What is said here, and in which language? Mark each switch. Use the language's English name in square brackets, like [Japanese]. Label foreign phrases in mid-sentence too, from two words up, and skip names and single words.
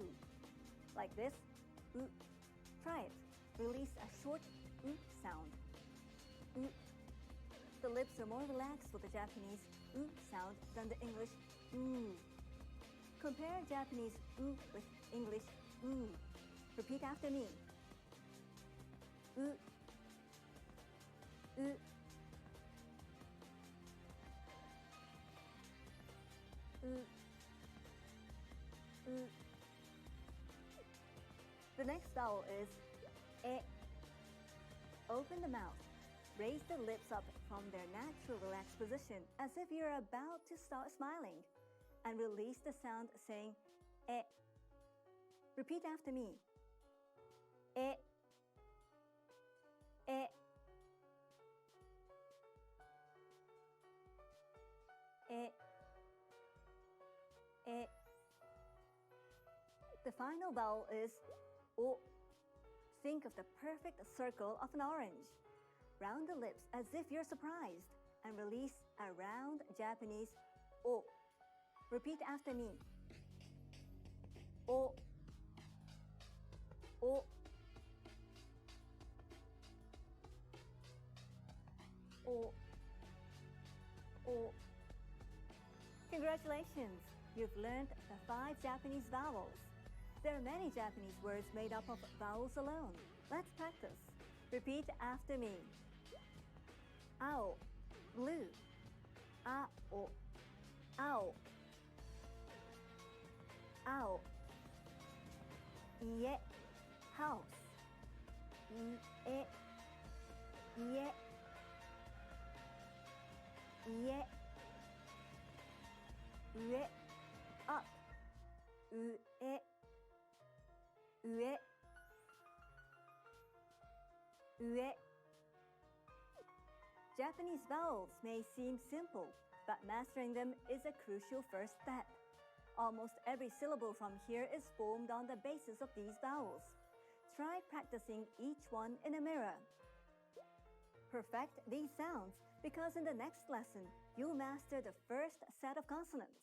[English] Like this. U. Try it. Release a short U sound. U. The lips are more relaxed with the Japanese U sound than the English U. Compare Japanese U with English U. Repeat after me. U. [Japanese] U. U. U. [English] The next vowel is E. Open the mouth. Raise the lips up from their natural relaxed position as if you're about to start smiling. And release the sound saying E. Repeat after me. E. [Japanese] E. E. E. [English] The final vowel is O. Think of the perfect circle of an orange. Round the lips as if you're surprised and release a round Japanese O. Repeat after me. O. [Japanese] O. O. O. [English] Congratulations! You've learned the 5 Japanese vowels. There are many Japanese words made up of vowels alone. Let's practice. Repeat after me. Ao, blue. [Japanese] Ao, ao. Ao. Ie, house. Ie, ie. Ie. Ue, up. Ue, ue. Ue. [English] Japanese vowels may seem simple, but mastering them is a crucial first step. Almost every syllable from here is formed on the basis of these vowels. Try practicing each one in a mirror. Perfect these sounds because in the next lesson, you'll master the first set of consonants.